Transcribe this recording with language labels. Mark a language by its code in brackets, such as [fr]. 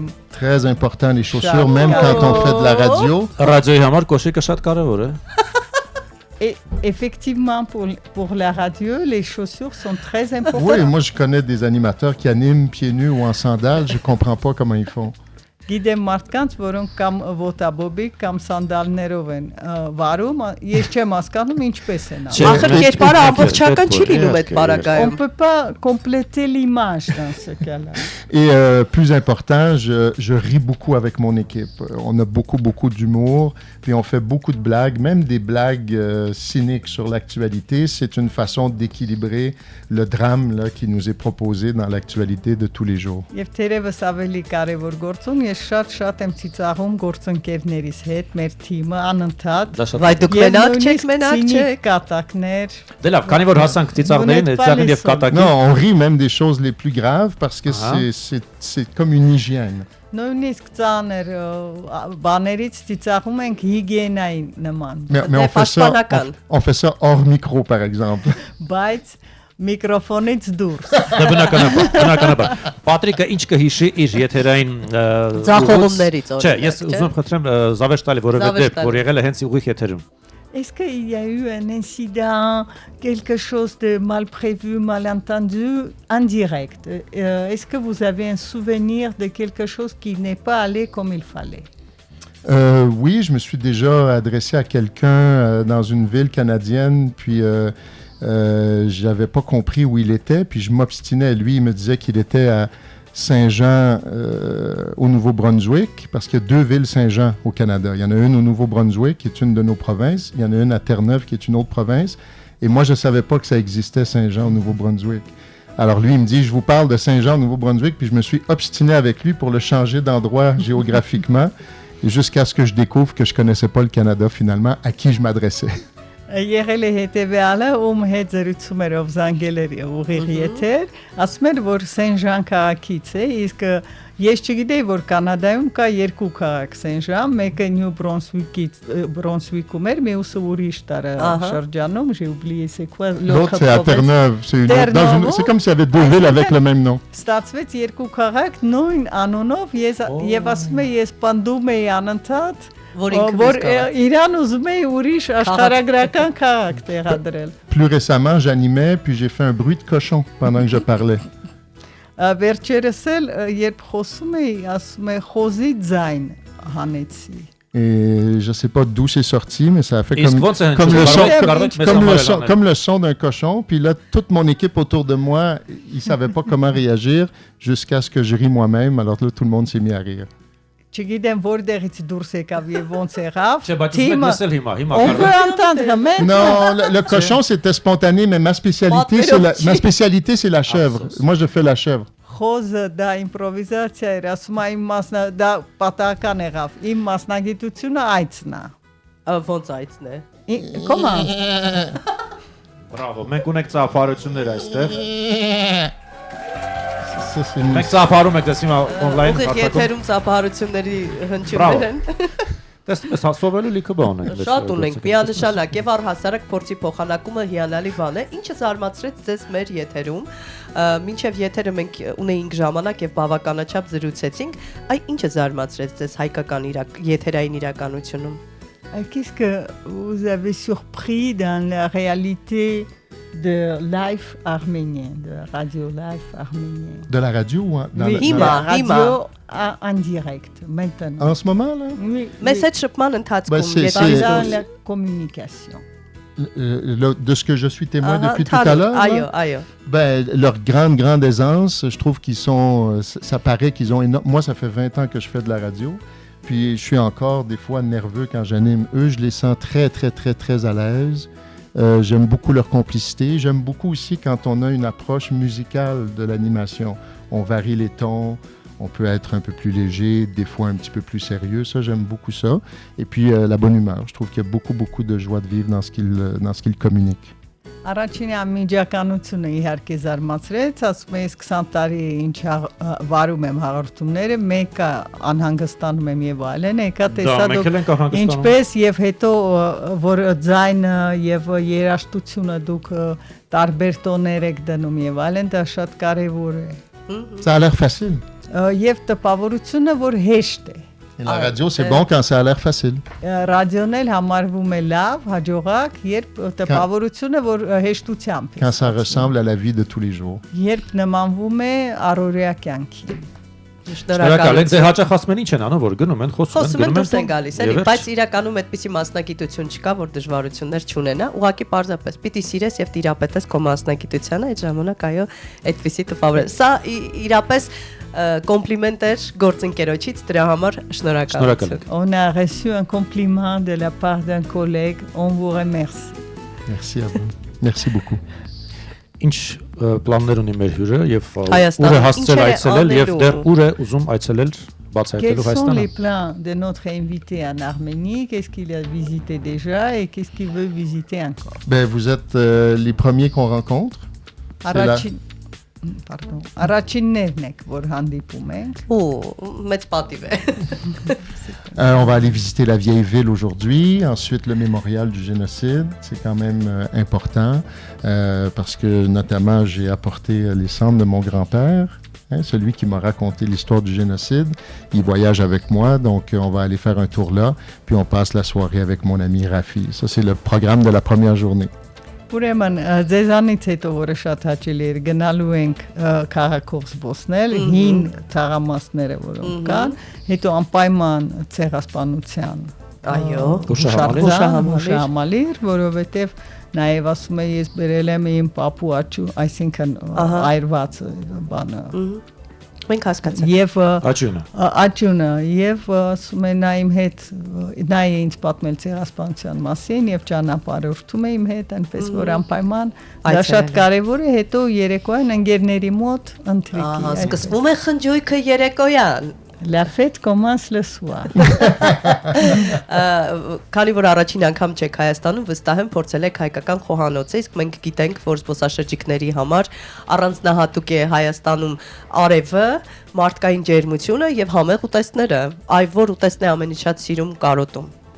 [fr] Très important les chaussures, même quand on fait de la radio. Et effectivement, pour la radio, les chaussures sont très importantes. Oui, moi je connais des animateurs qui animent pieds nus ou en sandales, je ne comprends pas comment ils font. [hy] Գիտեմ մարդկանց, որոնք կամ ոտաբոբիկ կամ սանդալներով են վարում, ես չեմ հասկանում ինչպես են անում։ Ախր կերպարը ամբողջական չի լինում այդ պարագայում։ [fr] On peut pas compléter l'image dans ce cas-là. Et plus important, je ris beaucoup avec mon équipe. On a beaucoup d'humour, puis on fait beaucoup de blagues, même des blagues cyniques sur l'actualité. C'est une façon d'équilibrer le drame là, qui nous est proposé dans l'actualité de tous les jours. [hy] Եվ թերևս ավելի կարևոր գործում շատ եմ ծիծաղում գործընկերներիս հետ, մեր թիմը անընդհատ։ Վայ դուք մենակ չեք կատակներ։ Դե լավ, քանի որ հասանք ծիծաղներին, ծիծաղին եւ կատակին։ [fr] Non, on rit même des choses les plus graves parce que c'est comme une hygiène. [hy] Նույնիսկ ծանր բաներից ծիծաղում ենք հիգիենայի նման։ [fr] Mais on fait ça hors micro par exemple. [hy] Բայց Միկրոֆոնից դուրս։ Դա բնականաբար։ Պատրիկը ինչ կհիշի իր եթերային ձախողումներից օրինակ։ Չէ, ես ուզում եմ խնդրեմ զավեշ տալի, որովհետև որ եղել է հենց ուղիղ եթերում։ [fr] Est-ce qu'il y a eu un incident, quelque chose de mal prévu, mal entendu, en direct? Est-ce que vous avez un souvenir de quelque chose qui n'est pas allé comme il fallait? Oui, je me suis déjà adressé à quelqu'un dans une ville canadienne, puis j'avais pas compris où il était, puis je m'obstinais. Lui, il me disait qu'il était à Saint-Jean au Nouveau-Brunswick, parce qu'il y a 2 villes Saint-Jean au Canada. Il y en a une au Nouveau-Brunswick, qui est une de nos provinces. Il y en a une à Terre-Neuve, qui est une autre province. Et moi, je ne savais pas que ça existait Saint-Jean au Nouveau-Brunswick. Alors lui, il me dit, je vous parle de Saint-Jean au Nouveau-Brunswick, puis je me suis obstiné avec lui pour le changer d'endroit géographiquement, jusqu'à ce que je découvre que je ne connaissais pas le Canada finalement, à qui je m'adressais. [hy] Եղել է հետևյալը, հետ զրուցում էր ով զանգել էր ուղիղ եթեր, ասում էր, որ Սեն-Ժան քաղաքից է, իսկ ես չգիտեի, որ Կանադայում կա երկու քաղաք Սեն-Ժան, մեկը Նյու Բրոնսվիկում էր, մյուսը ուրիշ տարածաշրջանում, [fr] j'ai oublié c'est quoi L'autre c'est à Terre-Neuve, c'est comme s'il y avait deux villes avec le même nom. [hy] Ստացվեց երկու քաղաք նույն անունով, եւ ասում եմ, ես պնդում էի անընդհատ որ Իրան ուզում էի ուրիշ աշխարհագրական քաղաք տեղադրել։ [fr] Plus récemment, j'animais puis j'ai fait un bruit de cochon pendant que je parlais. [hy] Վերջերս էլ երբ խոսում էի, ասում եմ խոզի ձայն հանեցի։ [fr] Et je sais pas d'où c'est sorti, mais ça a fait comme le son d'un cochon. Puis là, toute mon équipe autour de moi, ils savaient pas comment réagir jusqu'à ce que je rie moi-même. Alors là, tout le monde s'est mis à rire. [hy] Չգիտեմ որտեղից դուրս եկավ եւ ոնց եղավ։ [fr] Non, le cochon c'était spontané, mais ma spécialité c'est la chèvre. Moi je fais la chèvre. [hy] Խոզը դա իմպրովիզացիա էր, ասում եմ դա պատահական եղավ։ Իմ մասնագիտությունը այցն է։ Ոնց այցն է։ Կոմա։ Բրավո, մենք ունենք ծափարություններ այստեղ։ Մենք ծափարում ենք դες հիմա on-line հատակում։ Եթերում ծափարությունների հնչյուններ են։ Տեսնում ես, հասովելու լիքը բան է։ Շատ ունենք, միանշանակ եւ առհասարակ փորձի փոխանակումը հիանալի բան է։ Ինչը զարմացրեց ձեզ մեր եթերում, մինչեւ եթերը մենք ունեինք ժամանակ եւ բավականաչափ զրուցեցինք, ինչը զարմացրեց ձեզ հայկական եթերային իրականությունում։ [fr] Qu'est-ce que vous avez surpris dans la réalité de live arménien, de radio live arménien? De la radio ou la radio en direct, maintenant. En ce moment, là? Oui. Mais cette chepman c'est dans la communication. De ce que je suis témoin depuis tout à l'heure, leur grande aisance, je trouve qu'ils sont, ça paraît qu'ils ont énorme. Moi, ça fait 20 ans que je fais de la radio. Puis je suis encore des fois nerveux quand j'anime. Eux, je les sens très à l'aise. J'aime beaucoup leur complicité. J'aime beaucoup aussi quand on a une approche musicale de l'animation. On varie les tons, on peut être un peu plus léger, des fois un petit peu plus sérieux. Ça, j'aime beaucoup ça. Et puis la bonne humeur. Je trouve qu'il y a beaucoup de joie de vivre dans ce qu'ils communiquent. [hy] Առաջին ամիջականությունը իհարկե զարմացրեց, ասում եմ 20 տարի ինչ վարում եմ հաղորդումները, մեկը անհանգստանում եմ եւ այլն, եկա տեսա դուք ինչպես եւ հետո որ ձայնը եւ երաժշտությունը դուք տարբեր տոներ եք դնում եւ այլն, դա շատ կարեւոր է։ [fr] Ça a l'air facile. [hy] Եվ տպավորությունը որ հեշտ է։ [fr] Et la radio, c'est bon quand ça a l'air facile. [hy] Ռադիոն էլ համարվում է լավ, հաջողակ, երբ տպավորությունը որ հեշտությամբ է։ [fr] Quand ça ressemble à la vie de tous les jours. [hy] Երբ նմանվում է առօրյա կյանքին։ Շնորհակալ ենք, ձեր հաճախ ասում են ինչ են անում, որ գնում են, խոսում են, դուրս են գալիս, էլի, բայց իրականում այդպիսի մասնագիտություն չկա, որ դժվարություններ չունենա, ուղղակի պարզապես պիտի սիրես եւ տիրապետես քո մասնագիտությանը, այդ ժամանակ այո, այդպիսի տպավոր է։ Սա իրապես կոմպլիմենտ էր գործընկերոջից, դրա համար շնորհակալություն։ [fr] On a reçu un compliment de la part d'un collègue, on vous remercie. Merci à vous. Merci beaucoup. [hy] Ինչ պլաններ ունի մեր հյուրը եւ ուր է հասցել այցելել եւ դեռ ուր է ուզում այցելել բացահայտելու [fr] Հայաստանը։ Quels sont les [hy] Հայաստանը։ [fr] plans de notre invité en Arménie? Qu'est-ce qu'il a visité déjà et qu'est-ce qu'il veut visiter encore? Ben, vous êtes les premiers qu'on rencontre. [hy] Առաջիններն եք, որ հանդիպում ենք։ Մեծ պատիվ է։ [fr] On va aller visiter la vieille ville aujourd'hui, ensuite le mémorial du génocide. C'est quand même important parce que notamment j'ai apporté les cendres de mon grand-père, celui qui m'a raconté l'histoire du génocide. Il voyage avec moi, donc on va aller faire un tour là, puis on passe la soirée avec mon ami Rafi. Ça, c'est le programme de la première journée. [hy] Ուրեմն ձեզանից հետո որը շատ հաճելի էր գնալու ենք քաղաքով զբոսնել, հին թաղամասները որոնք կան, հետո անպայման ցեղասպանության հուշահամալիր, որովհետև նաև ասում եմ ես բերել եմ իմ պապու աչու, այսինքն այրված բանը Մենք հասկացանք։ Եվ աճյունը եւ ասում են նա իմ հետ նա է ինձ պատմել ցեղասպանության մասին եւ ճանապարհորդում է իմ հետ այնպես որ անպայման դա շատ կարեւոր է, հետո երեկոյան ընկերների մոտ ընթրիքի։ Սկսվում է խնջույքը երեկոյան։ [fr] La fête commence le soir. [hy] Քանի որ առաջին անգամ չեք Հայաստանում, վստահ եմ փորձել եք հայկական խոհանոցը, իսկ մենք գիտենք, որ զբոսաշրջիկների համար առանձնահատուկ է Հայաստանում արևը, մարդկային ջերմությունը եւ համեղ ուտեստները։ Այ որ ուտեստն է ամենից շատ սիրում կարոտում։